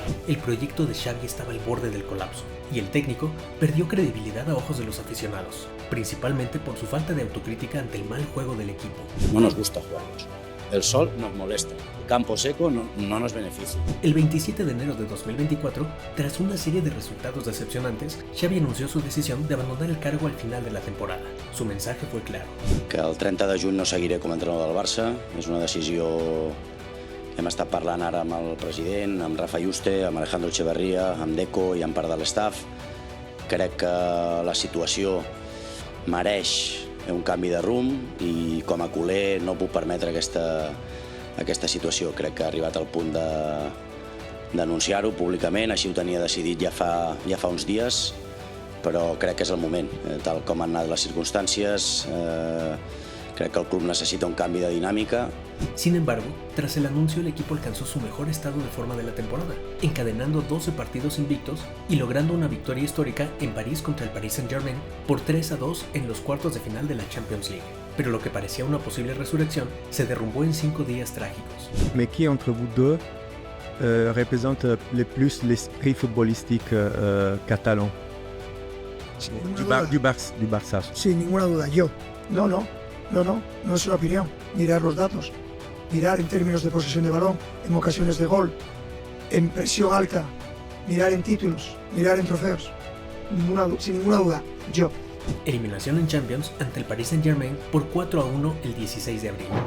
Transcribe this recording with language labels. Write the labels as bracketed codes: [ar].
[es] El proyecto de Xavi estaba al borde del colapso y el técnico perdió credibilidad a ojos de los aficionados, principalmente por su falta de autocrítica ante el mal juego del equipo. No nos gusta jugarnos. El sol nos molesta, el campo seco no nos beneficia. El 27 de enero de 2024, tras una serie de resultados decepcionantes, Xavi anunció su decisión de abandonar el cargo al final de la temporada. Su mensaje fue claro. [ca] Que el 30 de juny no seguiré com a entrenador del Barça. És una decisió que hem estat parlant ara amb el president, amb Rafa Yuste, amb Alejandro Echeverría, amb Deco i amb part de l'estaf. Crec que la situació mereix un canvi de rumb i com a culer no puc permetre aquesta situació. Crec que ha arribat al punt d'anunciar-ho públicament, així ho tenia decidit ja fa uns dies, però crec que és el moment, tal com han anat les circumstàncies. Crec que [es] el club necesita un cambio de dinámica. Sin embargo, tras el anuncio el equipo alcanzó su mejor estado de forma de la temporada, encadenando 12 partidos invictos y logrando una victoria histórica en París contra el Paris Saint-Germain por 3-2 en los cuartos de final de la Champions League. Pero lo que parecía una posible resurrección se derrumbó en 5 días trágicos. [fr] Mais qui entre vous deux représente le plus l'esprit footballistique catalan du Barça? [es] Sin ninguna duda, yo. No es una opinión. Mirar los datos, mirar en términos de posesión de balón, en ocasiones de gol, en presión alta, mirar en títulos, mirar en trofeos. Sin ninguna duda, yo. Eliminación en Champions ante el Paris Saint-Germain por 4-1 el 16 de abril.